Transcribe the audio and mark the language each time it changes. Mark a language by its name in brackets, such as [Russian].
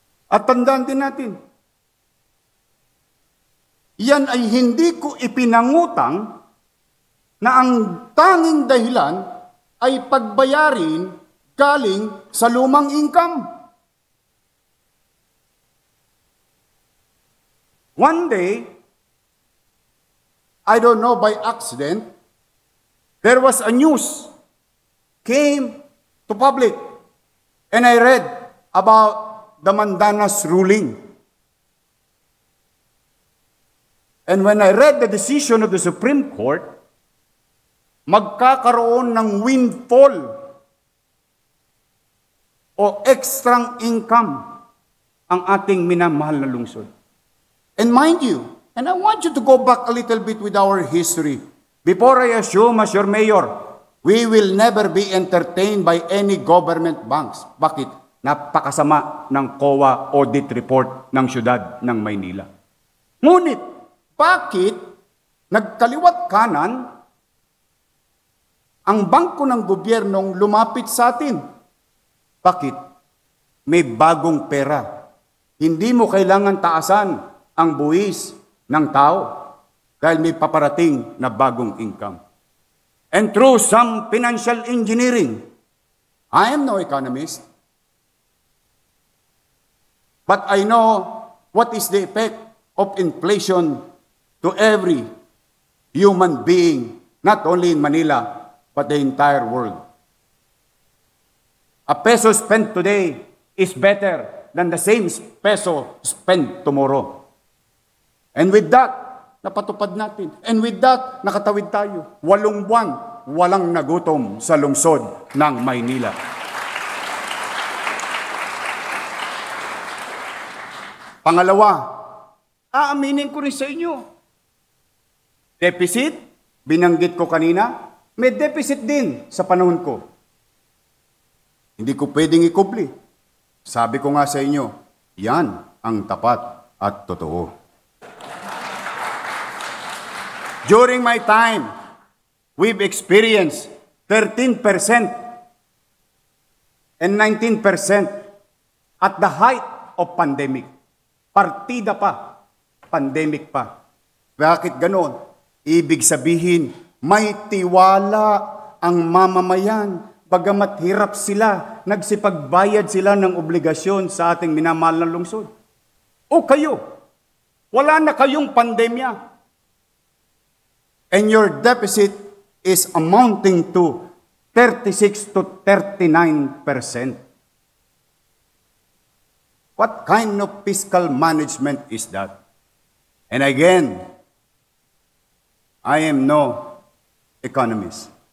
[Filipino] At tandaan din natin, yan ay hindi ko ipinangutang na ang tanging dahilan ay pagbayarin galing sa lumang income. [English] One day, I don't know, by accident, there was a news came to public, and I read about the Mandanas ruling. And when I read the decision of the Supreme Court, [Filipino] magkakaroon ng windfall o extrang income ang ating minamahal na lungsod. [English] And mind you, and I want you to go back a little bit with our history. Before I assume as your mayor, we will never be entertained by any government banks. [Filipino] Bakit? Napakasama ng COA audit report ng siyudad ng Maynila. Ngunit, bakit nagkaliwat kanan ang bangko ng gobyernong lumapit sa atin? Bakit? May bagong pera. Hindi mo kailangan taasan ang buwis ng tao dahil may paparating na bagong income. [English] And through some financial engineering, I am no economist, but I know what is the effect of inflation to every human being, not only in Manila, but the entire world. A peso spent today is better than the same peso spent tomorrow. And with that, [Filipino] napatupad natin. [English] And with that, [Filipino] nakatawid tayo. 8 buwan, walang nagutom sa lungsod ng Maynila. Pangalawa, aaminin ko rin sa inyo. Deficit, binanggit ko kanina, may deficit din sa panahon ko. Hindi ko pwedeng ikubli. Sabi ko nga sa inyo, yan ang tapat at totoo. [English] During my time, we've experienced 13% and 19% at the height of pandemic. [Filipino] Partida pa, pandemic pa. Bakit ganon? Ibig sabihin, may tiwala ang mamamayan. Bagamat hirap sila, nagsipagbayad sila ng obligasyon sa ating minamahal na lungsod. O kayo, wala na kayong pandemya. [English] And your deficit is amounting to 36 to 39%. What kind of fiscal management is that? And again, I am no economist.